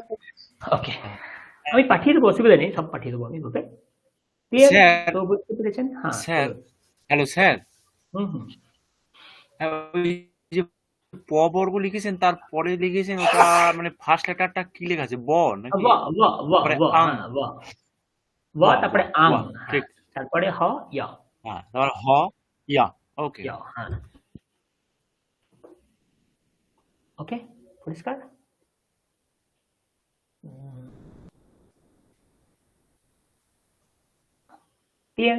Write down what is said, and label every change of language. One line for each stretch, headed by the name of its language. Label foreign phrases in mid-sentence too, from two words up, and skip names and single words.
Bangla: ওকে, আমি পাঠিয়ে দেবো, অসুবিধা নেই, সব পাঠিয়ে দেবো আমি গ্রুপে। ক্লিয়ার? স্যার, তো বুঝতে পেরেছেন? হ্যাঁ স্যার, বলুন। হ্যালো স্যার, হুম হুম। ওই যে প বর্গ লিখেছেন তারপরে লিখেছেন ওটা মানে ফার্স্ট লেটারটা কি লেখা আছে? ব নাকি? ব ব ব তারপরে ব আং। হ্যাঁ ব ব, তারপরে আং, বাহ, হ্যাঁ, ঠিক। তারপরে হ ইয়া, হ্যাঁ, তারপর হ ইয়া। ওকে। ইয়া, হ্যাঁ। ওকে, পরিষ্কার? ক্লিয়ার?